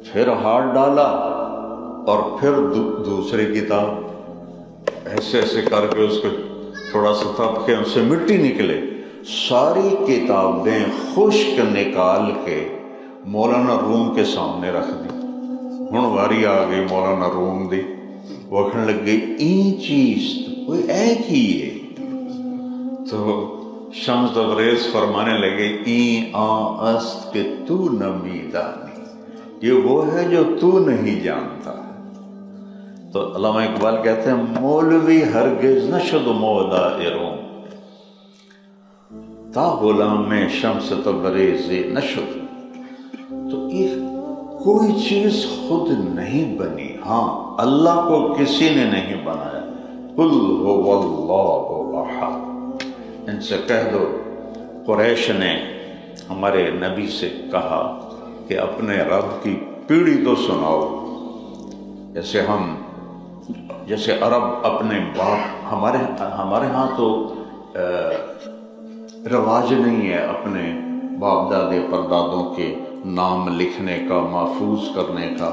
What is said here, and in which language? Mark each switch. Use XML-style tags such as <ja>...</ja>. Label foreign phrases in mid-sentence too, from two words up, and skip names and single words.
<ur>پھر ہاتھ ڈالا اور پھر دوسری کتاب ایسے ایسے کر کے اس کو تھوڑا سا تھپکے، اس سے مٹی نکلے، ساری کتابیں خشک نکال کے مولانا روم کے سامنے رکھ دی۔</ur> <pa>ہن واری آ گئی مولانا روم دی،</pa> <ur>وہ کہنے لگ گئی این چیز کوئی ایک ہی ہے۔ تو شمس تبریز فرمانے لگے</ur> <fa>این است کہ تو نمی دانی،</fa> <ur>یہ وہ ہے جو تو نہیں جانتا۔ تو علامہ اقبال کہتے ہیں</ur> <fa>مولوی ہرگز نشد مولا روم، تا غلام شمس تبریز نشد۔</fa> <ur>تو یہ کوئی چیز خود نہیں بنی، ہاں اللہ کو کسی نے نہیں بنایا۔</ur> <ar>قل هو اللہ احد،</ar> <ur>ان سے کہہ دو قریش نے ہمارے نبی سے کہا کہ اپنے رب کی پیڑھی تو سناؤ، جیسے عرب اپنے باپ، ہمارے ہاں تو رواج نہیں ہے اپنے باپ دادے پردادوں کے نام لکھنے کا، محفوظ کرنے کا۔</ur>